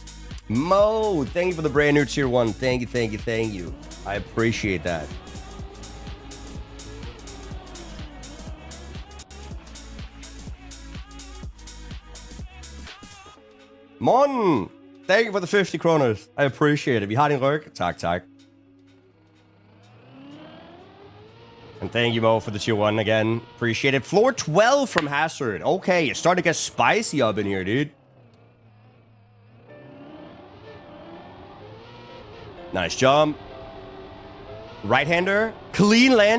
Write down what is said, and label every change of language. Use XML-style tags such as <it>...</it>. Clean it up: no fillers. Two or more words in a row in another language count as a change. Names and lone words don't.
<en>Mo, thank you for the brand new tier 1. Thank you, thank you, thank you. I appreciate that. Mon, thank you for the 50 kroners. I appreciate it.</en> <da>Vi har din ryg. Tak, tak.</da> <en>And thank you, Mo, for the tier 1 again. Appreciate it. Floor 12 from Hazard. Okay, it's starting to get spicy up in here, dude. Nice jump. Right-hander. Clean landing.</en>